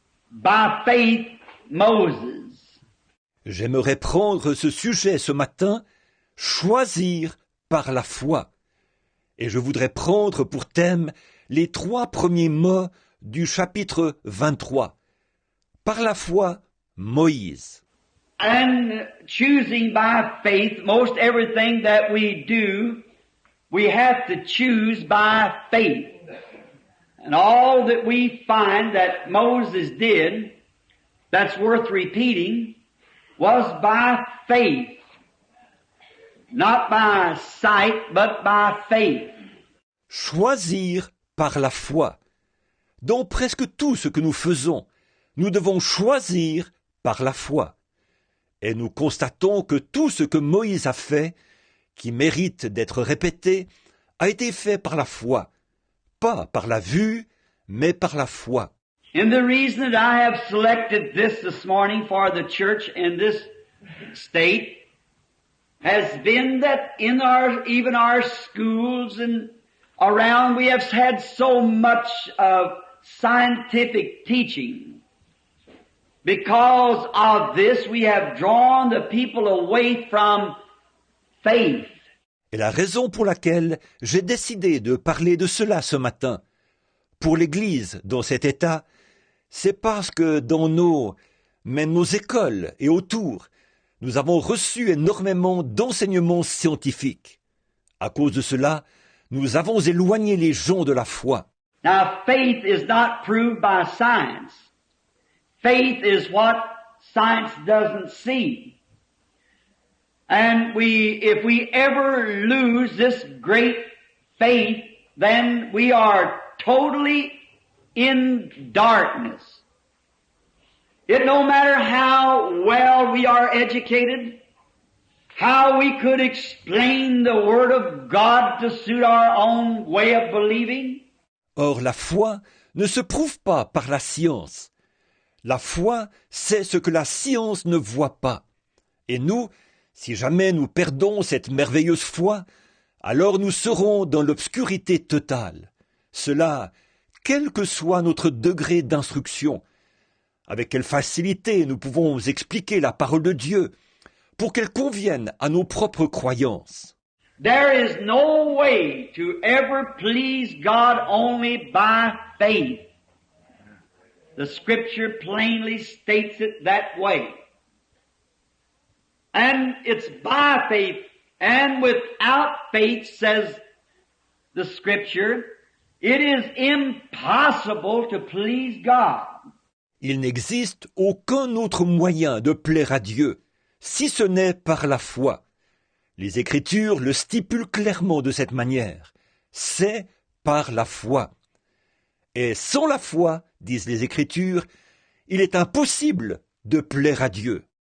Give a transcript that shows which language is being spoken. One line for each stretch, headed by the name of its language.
English: By faith, Moses.
French: J'aimerais prendre ce sujet ce matin, choisir par la foi. Et je voudrais prendre pour thème les 3 premiers mots du chapitre 23. Par la foi, Moïse.
English: And choosing by faith, most everything that we do, we have to choose by faith. And all that we find that Moses did, that's worth repeating, was by faith. Not by sight, but by faith.
French: Choisir par la foi. Dans presque tout ce que nous faisons, nous devons choisir par la foi. Et nous constatons que tout ce que Moïse a fait, qui mérite d'être répété, a été fait par la foi. Pas par la vue, mais par la foi.
English: And the reason that I have selected this morning for the church in this state has been that in even our schools and around we have had so much of scientific teaching. Because of this, we have drawn the people away from faith.
French: Et la raison pour laquelle j'ai décidé de parler de cela ce matin, pour l'Église dans cet état, c'est parce que dans même nos écoles et autour, nous avons reçu énormément d'enseignements scientifiques. À cause de cela, nous avons éloigné les gens de la foi.
English: Now, faith is not proved by science. Faith is what science doesn't see. And if we ever lose this great faith, then we are totally in darkness. It no matter how well we are educated, how we could explain the Word of God to suit our own way of believing.
French: Or la foi ne se prouve pas par la science. La foi, c'est ce que la science ne voit pas. Et nous, si jamais nous perdons cette merveilleuse foi, alors nous serons dans l'obscurité totale. Cela, quel que soit notre degré d'instruction. Avec quelle facilité nous pouvons expliquer la parole de Dieu pour qu'elle convienne à nos propres croyances.
English: There is no way to ever please God only by faith. The Scripture plainly states it that way. And it's by faith, and without faith, says the Scripture, it is impossible to please God.
French: Il n'existe aucun autre moyen de plaire à Dieu, si ce n'est par la foi. Les Écritures le stipulent clairement de cette manière. C'est par la foi. Et sans la foi, disent les Écritures, il est impossible de plaire à Dieu.